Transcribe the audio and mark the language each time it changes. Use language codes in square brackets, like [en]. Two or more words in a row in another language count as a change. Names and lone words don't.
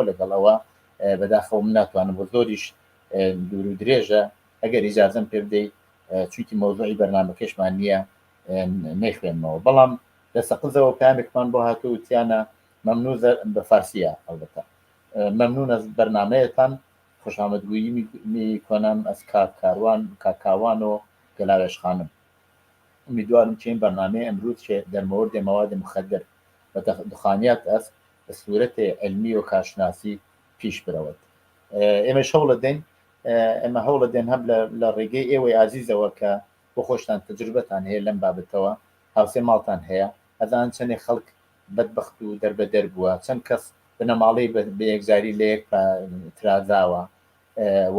[ckb] لەگەڵەوە بەداخەوە من ناتوانم بۆ زۆریش دوور و درێژە ئەگەر ئیجازەم پێ بدەیت چونکی مەوزوعی بەرنامەکەشمان نییە نەیخوێنمەوە بەڵام لە سەقزەوە پامێکمان بۆ هاتوو وتیانە مەمنوع بە فارسیە هەڵبەتە [fa] مەمنون از بەرنامەیەتان خۆشامەدگویی میکنم از کاکاوان و گەلاوێش خانم امیدوارم که این برنامه امروز که در مورد مواد مخدر و دخانیات است به صورت علمی و کارشناسی پیش برود [ckb] ئێمە هەوڵە دێن ئەمە هەوڵە دێن هەم لە ڕێگەی ئێوەی ئازیزەوە کە بۆ خۆشتان تەجروبەتان هەیە لەم بابەتەوە هاوسێ ماڵتان هەیە ئەزان چەندێک خەڵک بەدبەخت و دەربەدەر بووە چەند کەس بنەماڵەی بە یەکجاری لە یەک ترازاوە و